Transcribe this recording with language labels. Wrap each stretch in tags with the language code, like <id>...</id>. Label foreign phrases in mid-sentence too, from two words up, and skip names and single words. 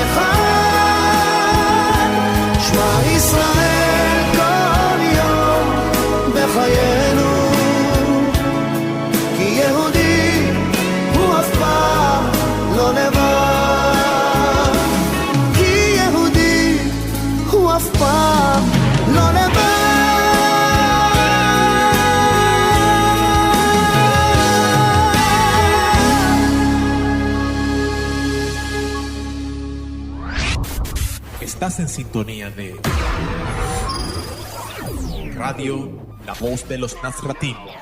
<he>אחד, שמע ישראל כל יום בחיינו, כי יהודי הוא אף פעם לא לבד, כי יהודי הוא אף פעם לא לבד.</he> <es>Estás en sintonía de Radio La Voz de los Nazratim.</es>